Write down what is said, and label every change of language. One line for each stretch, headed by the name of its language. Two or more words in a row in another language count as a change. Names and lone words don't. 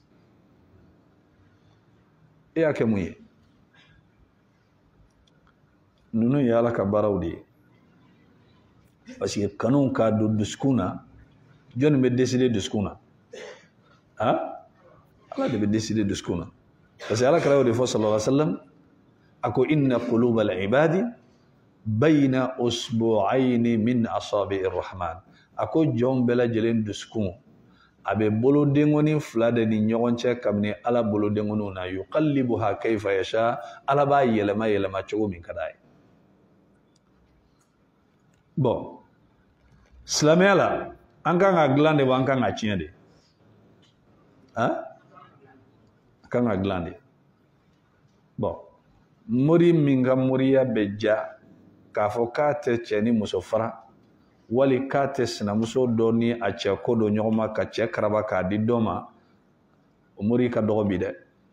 Bambara: e y'a kɛ mun ye ninnu ye Ala ka baaraw de ye parce que kanu k'a don dusukun na jɔnni bɛ décider dusukun na Ala de bɛ décider dusukun na parce que Alakira y'o de fɔ
Arabic: صلى الله عليه وسلم
Bambara: a ko
Arabic: إن قلوب العباد بين إصبعين من أصابع الرحمن
Bambara: a ko jɔnw bɛɛ lajɛlen dusukun a bɛ bolodenkɔni fila de ni ɲɔgɔn cɛ kabini Ala bolodenkɔniw na
Arabic: يقلبها كيف يشاء
Bambara: Ala b'a yɛlɛma yɛlɛma cogo min ka d'a ye bon silamɛya la an kan ka dilan de wa an kan ka tiɲɛ de kan ka dilan de bon mori min ka moriya bɛ ja k'a fɔ k'a tɛ cɛ ni muso fara wali k'a tɛ sinamuso dɔ ni a cɛ ko dɔ ɲɔgɔn ma ka cɛ karaba k'a di dɔ ma o mori ka dɔgɔ bi dɛ